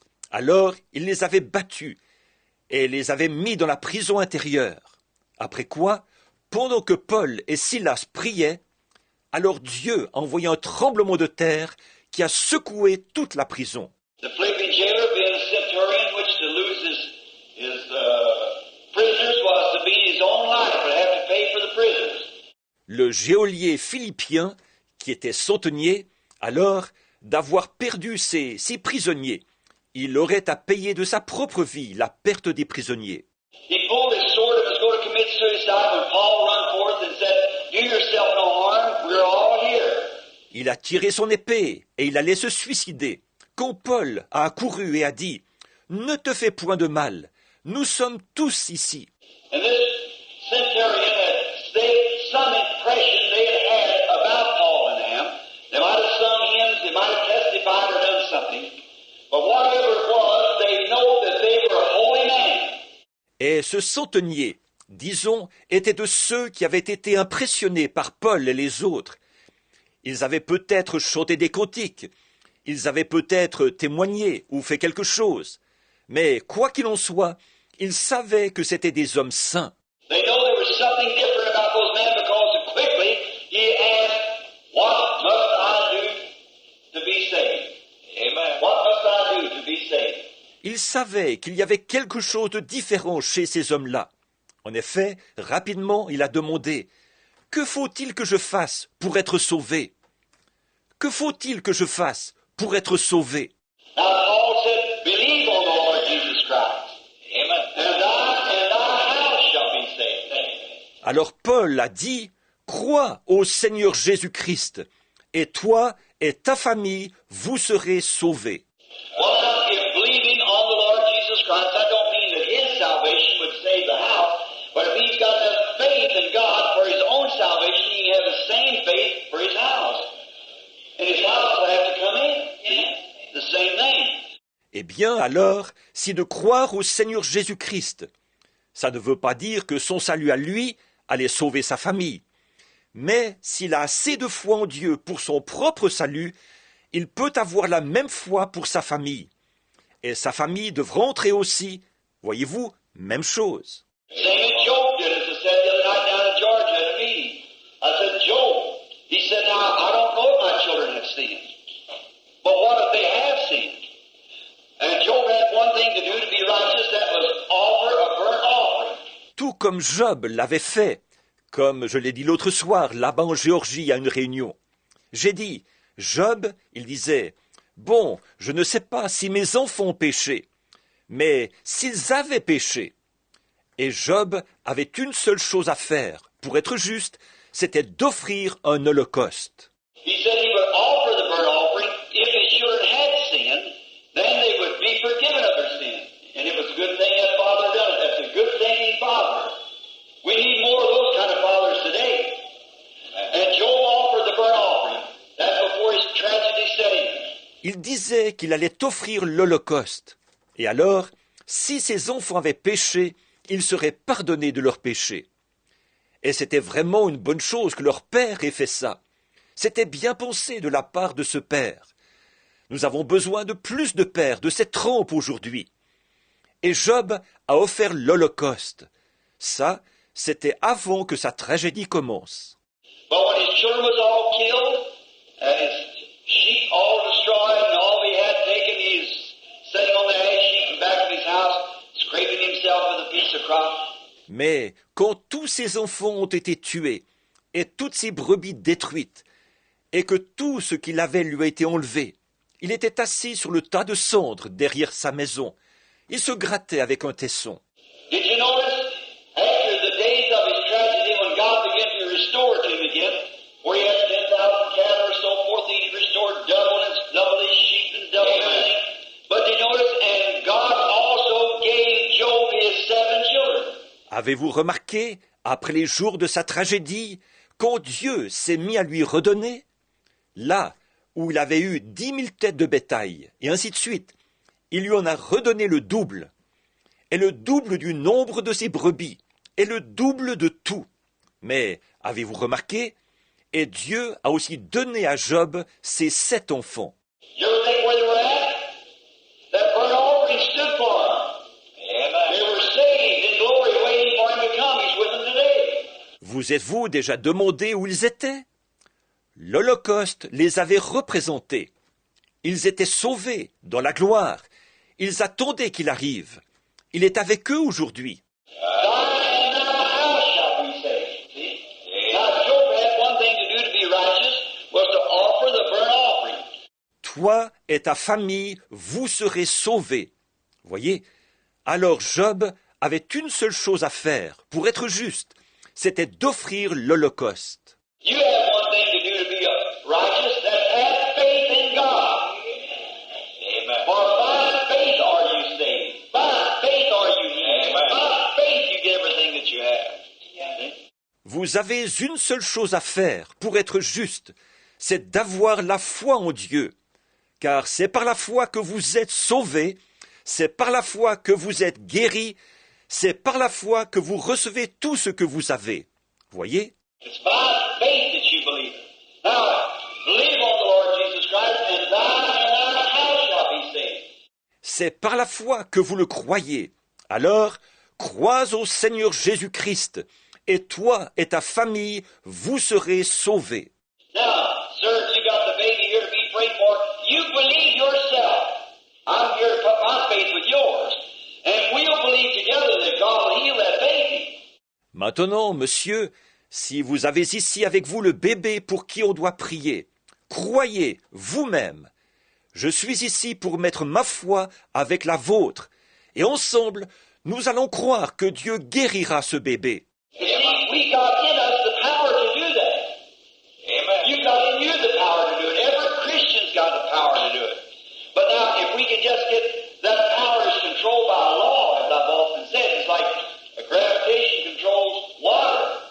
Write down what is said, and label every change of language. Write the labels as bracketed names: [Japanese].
[French] Alors, il les avait battus et les avait mis dans la prison intérieure. Après quoi, pendant que Paul et Silas priaient, alors Dieu a envoyé un tremblement de terre qui a secoué toute la prison. [English] The Philippian jailer, being a centurion, which to lose his prisoners was to be his own life, but have to pay for the prisoners. [French] Le geôlier philippien, qui était centenier, alors d'avoir perdu ses prisonniers, il aurait à payer de sa propre vie la perte des prisonniers. [English] He pulled his sword and was going to commit suicide when Paul ran forth and said, "Do yourself no harm, we're all here." [French] Il a tiré son épée et il allait se suicider, quand Paul a accouru et a dit « Ne te fais point de mal, nous sommes tous ici. » [English] And this centurion had some impression they had about Paul and them. They might have sung hymns, they might have testified or done something. But whatever it was, they know that they were holy [French] Et ce centenier, disons, était de ceux qui avaient été impressionnés par Paul et les autres. Ils avaient peut-être chanté des cantiques, ils avaient peut-être témoigné ou fait quelque chose, mais quoi qu'il en soit, ils savaient que c'étaient des hommes saints. [English] They know there was something different about those men because quickly he asked, "What must I do to be saved? Amen. What must I do to be saved?" [French] Ils savaient qu'il y avait quelque chose de différent chez ces hommes-là. En effet, rapidement, il a demandé « Que faut-il que je fasse pour être sauvé ?» Que faut-il que je fasse pour être sauvé? [English] Now Paul said, "Believe on the Lord Jesus Christ, Amen. And thy house shall be saved." [French] Alors Paul a dit « Crois au Seigneur Jésus-Christ, et toi et ta famille, vous serez sauvés. » [English] Well, now, if believing on the Lord Jesus Christ, I don't mean that his salvation would save the house, but if he's got the faith in God for his own salvation, he can have the same faith for his house. And his house will have to come in. See? The same thing. [French] Eh bien alors, si de croire au Seigneur Jésus-Christ, ça ne veut pas dire que son salut à lui allait sauver sa famille. Mais s'il a assez de foi en Dieu pour son propre salut, il peut avoir la même foi pour sa famille. Et sa famille devra entrer aussi, voyez-vous, même chose. [English] Same as Job did, as I said the other night down in Georgia at a meeting. I said, Job, he said, now, I don't know if my children have sinned. But what if they have sinned? And Job had one thing to do to be righteous, that was offer a burnt offering. [French] Tout comme Job l'avait fait, comme je l'ai dit l'autre soir, là-bas en Géorgie à une réunion. J'ai dit, Job, il disait, bon, je ne sais pas si mes enfants ont péché, mais s'ils avaient péché. Et Job avait une seule chose à faire, pour être juste, c'était d'offrir un holocauste. [English] He said he would offer the burnt offering if his children had sinned, then they would be forgiven of their sin. And it was a good thing that father done it. That's a good thinking father. We need more of those kind of fathers today. And Job offered the burnt offering. That's before his tragedy set in. [French] Il disait qu'il allait offrir l'holocauste. Et alors, si ses enfants avaient péché, ils seraient pardonnés de leurs péchés. Et c'était vraiment une bonne chose que leur père ait fait ça. C'était bien pensé de la part de ce père. Nous avons besoin de plus de pères de cette trempe aujourd'hui. Et Job a offert l'holocauste. Ça, c'était avant que sa tragédie commence. [English] But when his children was all killed, and his sheep all destroyed, and all he had taken, he was sitting on the ash heap in back of his house, scraping himself with a piece of crop. [French] Mais quand tous ses enfants ont été tués, et toutes ses brebis détruites, et que tout ce qu'il avait lui a été enlevé, il était assis sur le tas de cendres derrière sa maison. Il se grattait avec un tesson. [English] Did you notice, after the days of his tragedy, when God began to restore to him again, where he had 10,000 cattle or so forth, he restored double his sheep and double everything. But did you notice, and God also gave Job his 7 children. [French] Avez-vous remarqué, après les jours de sa tragédie, quand Dieu s'est mis à lui redonner? Là où il avait eu 10 000 têtes de bétail, et ainsi de suite, il lui en a redonné le double, et le double du nombre de ses brebis, et le double de tout. Mais, avez-vous remarqué? Et Dieu a aussi donné à Job ses 7 enfants. [English] You ever think where they were at? That burnt offering stood for them. Amen. They were saved in glory, waiting for him to come. He's with them today. [French] Vous êtes-vous déjà demandé où ils étaient? L'Holocauste les avait représentés. Ils étaient sauvés dans la gloire. Ils attendaient qu'il arrive. Il est avec eux aujourd'hui. [English] Thy and thy house shall be saved. See? Now Job had one thing to do to be righteous, was to offer the burnt offering. [French] Toi et ta famille, vous serez sauvés. Voyez? Alors Job avait une seule chose à faire pour être juste, c'était d'offrir l'Holocauste. [English] You have one thing to do to be righteous, that's have faith in God. Amen. For by faith are you saved. By faith are you healed. By faith you get everything that you have. [French] Vous avez une seule chose à faire pour être juste, c'est d'avoir la foi en Dieu. Car c'est par la foi que vous êtes sauvés, c'est par la foi que vous êtes guéris, c'est par la foi que vous recevez tout ce que vous avez. Voyez? [English] It's by faith that you believe it. Now, believe on the Lord Jesus Christ, and thine house shall be saved. [French] C'est par la foi que vous le croyez. Alors, crois au Seigneur Jésus-Christ, et toi et ta famille, vous serez sauvés. [English] Now, sir, you got the baby here to be prayed for. You believe yourself. I'm here to put my faith with yours. And we'll believe together that God will heal that baby. [French] Maintenant, monsieur, si vous avez ici avec vous le bébé pour qui on doit prier, croyez vous-même. Je suis ici pour mettre ma foi avec la vôtre, et ensemble, nous allons croire que Dieu guérira ce bébé. [English] You see, we got in us the power to do that. Amen. You got in you the power to do it. Every Christian's got the power to do it. But now, if we could just get that power is controlled by law, as I've often said, it's like gravitation controls water.